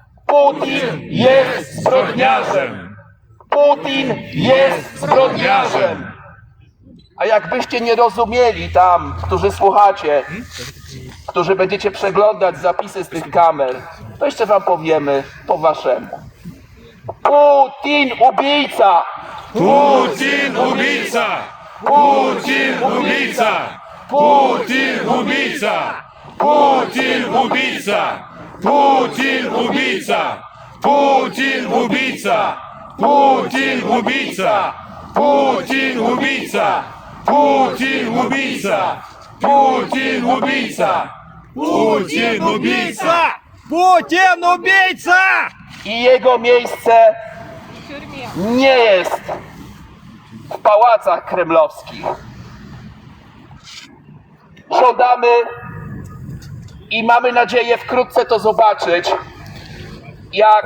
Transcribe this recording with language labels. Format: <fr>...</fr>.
<pl>Putin jest zbrodniarzem! Putin jest zbrodniarzem! A jakbyście nie rozumieli tam, którzy słuchacie, którzy będziecie przeglądać zapisy z tych kamer, to jeszcze wam powiemy po waszemu.</pl> <ru>Putin ubijca! Putin убийца! Putin убийца! Putin убийца! Putin убийца! Putin убийца! Putin убийца! Putin убийца! Putin убийца! Putin убийца! Putin убийца! Putin убийца! Путин убийца!</ru> <pl>I jego miejsce nie jest w pałacach kremlowskich. Żądamy i mamy nadzieję wkrótce to zobaczyć, jak</pl>